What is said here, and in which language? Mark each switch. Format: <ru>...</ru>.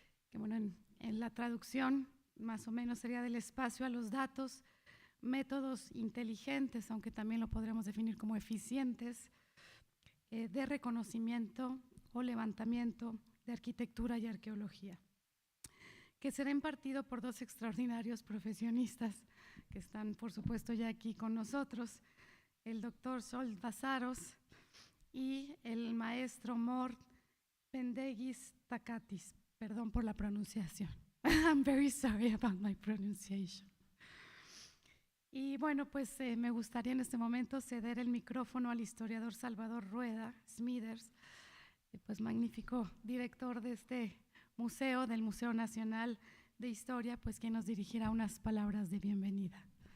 <es>Que bueno, en la traducción más o menos sería del espacio a los datos, métodos inteligentes, aunque también lo podremos definir como eficientes, de reconocimiento o levantamiento de arquitectura y arqueología, que será impartido por dos extraordinarios profesionistas que están, por supuesto, ya aquí con nosotros, el doctor Sol Basaros y el maestro Mort Pendegis Takatis. Perdón por la pronunciación.</es> <en>I'm very sorry about my pronunciation.</en> <es>Y bueno, pues me gustaría en este momento ceder el micrófono al historiador Salvador Rueda Smithers, pues magnífico director de este museo, del Museo Nacional de Historia, pues quien nos dirigirá unas palabras de bienvenida.</es>